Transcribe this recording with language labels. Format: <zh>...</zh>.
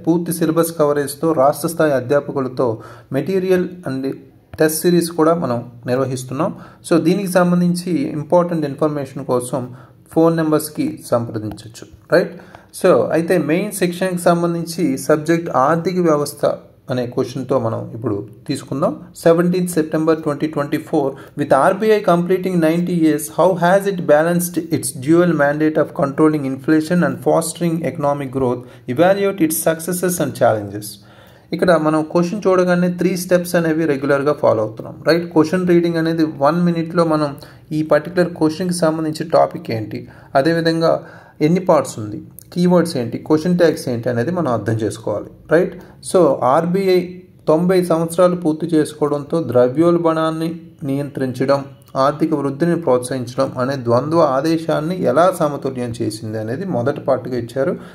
<te>పూర్తి సిలబస్ కవరేజ్తో రాష్ట్ర స్థాయి అధ్యాపకులతో మెటీరియల్ అండ్ టెస్ట్ సిరీస్ కూడా మనం నిర్వహిస్తున్నాం. సో దీనికి సంబంధించి ఇంపార్టెంట్ ఇన్ఫర్మేషన్ కోసం ఫోన్ నెంబర్స్కి సంప్రదించవచ్చు, రైట్? సో అయితే మెయిన్ సెక్షన్కి సంబంధించి సబ్జెక్ట్ ఆర్థిక వ్యవస్థ అనే క్వశ్చన్తో మనం ఇప్పుడు తీసుకుందాం.</te> <en>17th September 2024, with RBI completing 90 years, how has it balanced its dual mandate of controlling inflation and fostering economic growth? Evaluate its successes and challenges.</en> <te>ఇక్కడ మనం క్వశ్చన్ చూడగానే 3 స్టెప్స్ అనేవి రెగ్యులర్గా ఫాలో అవుతున్నాం, రైట్? క్వశ్చన్ రీడింగ్ అనేది 1 minute మనం ఈ particular క్వశ్చన్కి సంబంధించి టాపిక్ ఏంటి, అదేవిధంగా ఎన్ని పార్ట్స్ ఉంది, కీవర్డ్స్ ఏంటి, క్వశ్చన్ ట్యాగ్స్ ఏంటి అనేది మనం అర్థం చేసుకోవాలి, రైట్? సో ఆర్బీఐ 90 సంవత్సరాలు పూర్తి చేసుకోవడంతో ద్రవ్యోల్బణాన్ని నియంత్రించడం, ఆర్థిక వృద్ధిని ప్రోత్సహించడం అనే ద్వంద్వ ఆదేశాన్ని ఎలా సమతుల్యం చేసింది అనేది మొదటి పార్ట్గా ఇచ్చారు.</te>